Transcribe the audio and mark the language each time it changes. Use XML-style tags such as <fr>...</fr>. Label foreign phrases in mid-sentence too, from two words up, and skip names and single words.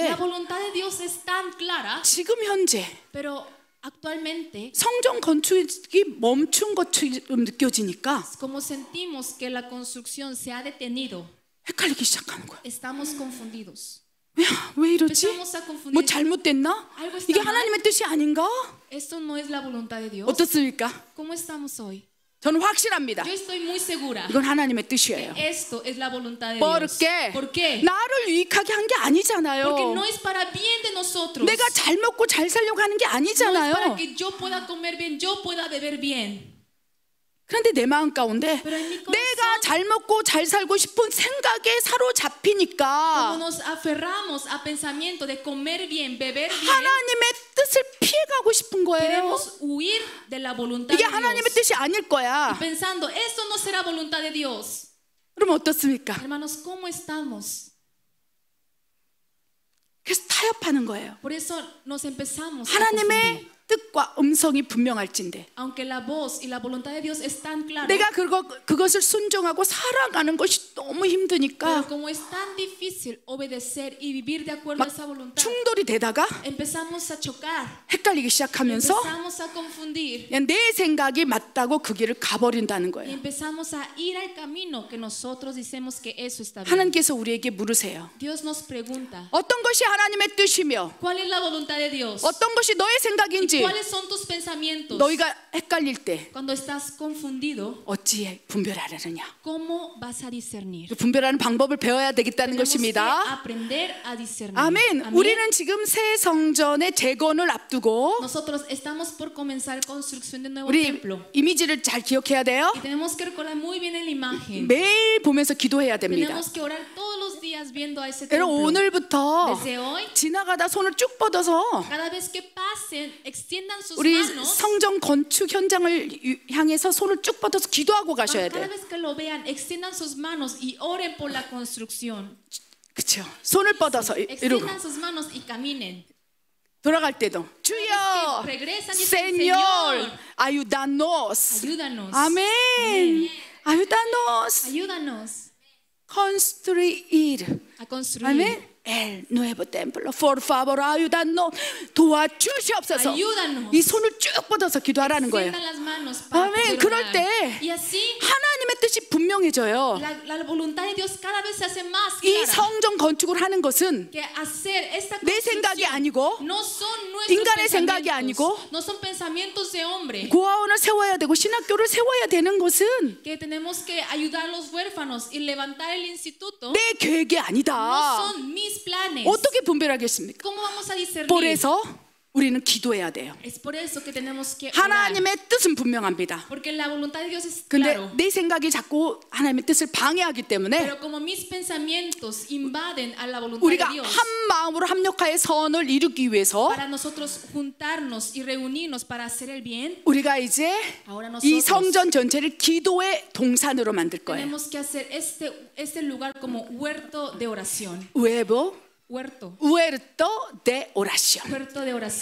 <es>La voluntad de Dios es tan clara,</es> <ko>지금 현재</ko> <es>pero actualmente</es> <ko>성전 건축이 멈춘 것처럼 느껴지니까</ko> <es>como sentimos que la construcción se ha detenido,</es> <ko>헷갈리기 시작하는 거야.</ko> <es>estamos confundidos.</es> <ko>왜 이러지?</ko> <es>Empezamos a confundir.</es> <ko>뭐 잘못됐나?</ko> <es>Algo está</es> <ko>이게</ko> <es>mal.</es> <ko>하나님의 뜻이 아닌가?</ko> <es>Esto no es la voluntad de Dios.</es> <ko>어떻습니까?</ko> <es>¿Cómo estamos hoy?</es> <ko>저는 확실합니다.</ko> <es>Yo estoy muy segura</es> <ko>이건 하나님의 뜻이에요.</ko> <es>que esto es la voluntad de ¿Por Dios. qué? ¿Por qué?</es> <ko>나를 유익하게 한 게 아니잖아요.</ko> <es>Porque no es para bien de nosotros.</es> <ko>내가 잘 먹고 잘 살려고 하는 게</ko> <es>No es para</es> <ko>아니잖아요.</ko> <es>que yo pueda comer bien, yo pueda beber bien.</es> <ko>그런데 내 마음 가운데</ko> <es>Pero en mi corazón,</es> <ko>내가 잘 먹고 잘 살고 싶은 생각에 사로잡히니까</ko> <es>como nos aferramos a pensamiento de comer bien, beber bien,</es> <ko>하나님의 뜻을 피해가고 싶은 거예요.</ko> <es>queremos huir de la voluntad</es> <ko>이게</ko> <es>de</es> <ko>하나님의</ko> <es>Dios.</es> <ko>뜻이 아닐 거야.</ko> <es>Pensando, esto no será voluntad de Dios.</es> <ko>그럼 어떻습니까?</ko> <es>Hermanos, ¿cómo estamos?</es> <ko>그래서 타협하는 거예요.</ko> <es>Por eso nos empezamos a</es> <ko>하나님의</ko> <es>confundir.</es> <ko>뜻과 음성이 분명할진데</ko> <es>Aunque la voz y la voluntad de Dios es tan clara,</es> <ko>내가 그것을 순종하고 살아가는 것이 너무 힘드니까</ko> <es>pero como es tan difícil obedecer y vivir de acuerdo a</es> <ko>막</ko> <es>esa voluntad,</es> <ko>충돌이 되다가</ko> <es>empezamos a chocar,</es> <ko>헷갈리기 시작하면서</ko> <es>empezamos a confundir</es> <ko>그냥 내 생각이 맞다고 그 길을 가버린다는</ko> <es>y</es> <ko>거예요.</ko> <es>empezamos a ir al camino que nosotros decimos que eso está bien.</es> <ko>하나님께서 우리에게 물으세요.</ko> <es>Dios nos pregunta,</es> <ko>어떤 것이 하나님의 뜻이며</ko> <es>¿cuál es la voluntad de Dios?</es> <ko>어떤 것이 너의 생각인지</ko> <es>¿Cuáles son tus pensamientos?</es> <ko>너희가 헷갈릴 때</ko> <es>Cuando estás confundido,</es> <ko>어찌 분별하려느냐.</ko> <es>¿cómo vas a discernir?</es> <ko>분별하는 방법을 배워야 되겠다는</ko> <es>Tenemos que</es> <ko>것입니다.</ko> <es>aprender a discernir.</es> <ko>아멘.</ko> <es>Amén.</es> <ko>우리는 지금 새 성전의 재건을 앞두고</ko> <es>Nosotros estamos por comenzar construcción de nuevo</es> <ko>우리</ko> <es>templo</es> <ko>이미지를 잘 기억해야 돼요.</ko> <es>y tenemos que recordar muy bien la imagen.</es> <ko>매일 보면서 기도해야 됩니다.</ko> <es>Tenemos que orar todos los días viendo a ese</es> <ko>여러분</ko> <es>templo.</es> <ko>오늘부터</ko> <es>Desde hoy,</es> <ko>지나가다 손을 쭉 뻗어서</ko> <es>cada vez que pasen, extiendan sus</es> <ko>우리</ko> <es>manos.</es> <ko>성전 건축 현장을 향해서 손을 쭉 뻗어서 기도하고 가셔야</ko> <es>Cada</es> <ko>돼요.</ko> <es>vez que lo vean, extiendan sus manos y oren por la construcción.</es> <ko>그렇죠. 손을 뻗어서 이러고</ko> <es>Extiendan sus manos y caminen.</es> <ko>돌아갈 때도 주여,</ko> <es>regresan y dicen, Señor, Señor, ayúdanos. Ayúdanos. 아멘. ayúdanos. Ayúdanos construir. a construir. 아멘. El nuevo templo. Por favor, ayúdanos.</es> <ko>도와주시옵소서.</ko> <es>Ayúdanos.</es> <ko>이 손을 쭉 뻗어서 기도하라는 거예요.</ko> <es>Extiendan las manos para</es> <ko>아멘.</ko> <es>poder</es> <ko>그럴</ko> <es>orar.</es> <ko>때</ko> <es>Y así</es> <ko>하나님의 뜻이 분명해져요.</ko> <es>la voluntad de Dios cada vez se hace más</es> <ko>이</ko> <es>clara.</es> <ko>성전 건축을 하는 것은</ko> <es>Que hacer esta</es> <ko>내 생각이</ko> <es>construcción</es> <ko>아니고</ko> <es>no son nuestros</es> <ko>인간의 생각이</ko> <es>pensamientos,</es> <ko>아니고</ko> <es>no son pensamientos de hombre.</es> <ko>고아원을 세워야 되고 신학교를 세워야 되는 것은</ko> <es>Que tenemos que ayudar a los huérfanos y levantar el instituto.</es> <ko>내 계획이</ko> <es>No</es> <ko>아니다.</ko> <es>son mis planes.</es> <ko>어떻게 분별하겠습니까?</ko> <es>¿Cómo vamos a discernir?</es> <ko>그래서 우리는 기도해야 돼요.</ko> <es>Es por eso que tenemos que orar.</es> <ko>하나님의 뜻은 분명합니다.</ko> <es>Porque la voluntad de Dios es</es> <ko>근데</ko> <es>claro.</es> <ko>내 생각이 자꾸 하나님의 뜻을 방해하기 때문에</ko> <es>Pero como mis pensamientos invaden a la voluntad</es> <ko>우리가</ko> <es>de Dios,</es> <ko>한 마음으로 합력하여 선을 이루기 위해서</ko> <es>para nosotros juntarnos y reunirnos para hacer el bien,</es> <ko>우리가 이제</ko> <es>ahora</es> <ko>이</ko> <es>nosotros</es> <ko>성전 전체를 기도의 동산으로 만들 거예요.</ko> <es>tenemos que hacer este lugar como huerto de oración. Huerto de oración. Huerto de oración.</es>